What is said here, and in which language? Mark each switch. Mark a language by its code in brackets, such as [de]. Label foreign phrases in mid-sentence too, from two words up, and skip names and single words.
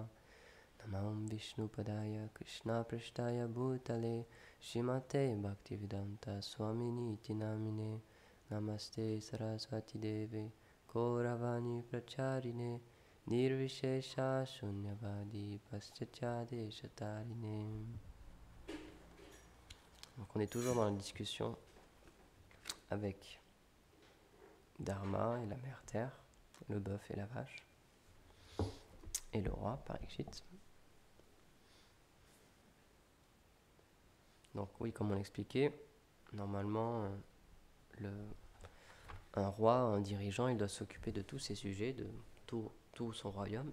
[sa] Namam Vishnupadaya Krishna Prashtaya Bhutale Shrimate Bhaktivedanta Swamini Iti Namine. Namaste Saraswati Deve Gauravani Pracharine Nirvishesha Shunyavadi Paschachade Shatarine. [fr] Donc on est toujours dans la discussion avec Dharma et la mère terre, le bœuf et la vache, et le roi Parikshit. Donc oui, comme on l'expliquait, normalement, un roi, un dirigeant, il doit s'occuper de tous ses sujets, de tout son royaume.